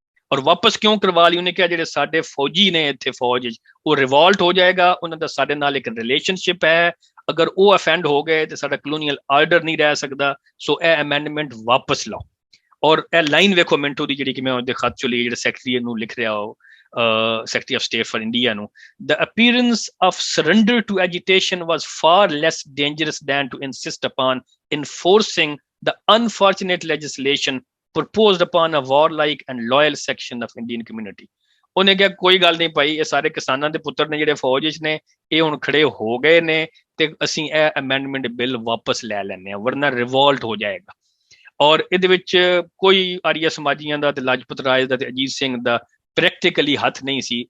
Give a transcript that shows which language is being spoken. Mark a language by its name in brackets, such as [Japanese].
[Punjabi] ਔਰ ਵਾਪਸ ਕਿਉਂ ਕਰਵਾ ਲਈ? ਉਹਨੇ ਕਿਹਾ ਜਿਹੜੇ ਸਾਡੇ ਫੌਜੀ ਨੇ ਇੱਥੇ ਫੌਜ 'ਚ ਉਹ ਰਿਵੋਲਟ ਹੋ ਜਾਏਗਾ, ਉਹਨਾਂ ਦਾ ਸਾਡੇ ਨਾਲ ਇੱਕ ਰਿਲੇਸ਼ਨਸ਼ਿਪ ਹੈ, ਅਗਰ ਉਹ ਅਫੈਂਡ ਹੋ ਗਏ ਤੇ ਸਾਡਾ ਕਲੋਨੀਅਲ ਆਰਡਰ ਨਹੀਂ ਰਹਿ ਸਕਦਾ, ਸੋ ਇਹ ਅਮੈਂਡਮੈਂਟ ਵਾਪਸ ਲਾਓ. ਔਰ ਇਹ ਲਾਈਨ ਵੇਖੋ ਮਿੰਟੋ ਦੀ ਜਿਹੜੀ ਕਿ ਮੈਂ ਉਹਦੇ ਖੱਤ 'ਚ ਲਈ, ਜਿਹੜਾ ਸੈਕਟਰੀ ਨੂੰ ਲਿਖ ਰਿਹਾ ਉਹ [English] Secretary of State for India ਨੂੰ, the appearance of surrender to agitation was far less dangerous than to insist upon enforcing the unfortunate legislation proposed upon a warlike and loyal section of Indian community. [Punjabi] ਉਹਨੇ ਕਿਹਾ ਕੋਈ ਗੱਲ ਨਹੀਂ ਭਾਈ, ਇਹ ਸਾਰੇ ਕਿਸਾਨਾਂ ਦੇ ਪੁੱਤਰ ਨੇ ਜਿਹੜੇ ਫੌਜ ਵਿੱਚ ਨੇ, ਇਹ ਹੁਣ ਖੜੇ ਹੋ ਗਏ ਨੇ ਤੇ ਅਸੀਂ ਇਹ ਅਮੈਂਡਮੈਂਟ ਬਿੱਲ ਵਾਪਸ ਲੈ ਲੈਂਦੇ ਹਾਂ, ਵਰਨਾ ਰਿਵੋਲਟ ਹੋ ਜਾਏਗਾ। ਔਰ ਇਹਦੇ ਵਿੱਚ ਕੋਈ ਆਰੀਆ ਸਮਾਜੀਆਂ ਦਾ ਤੇ ਲਾਜਪਤ ਰਾਏ ਦਾ ਤੇ ਅਜੀਤ ਸਿੰਘ ਦਾ ਪ੍ਰੈਕਟੀਕਲੀ ਹੱਥ ਨਹੀਂ ਸੀ।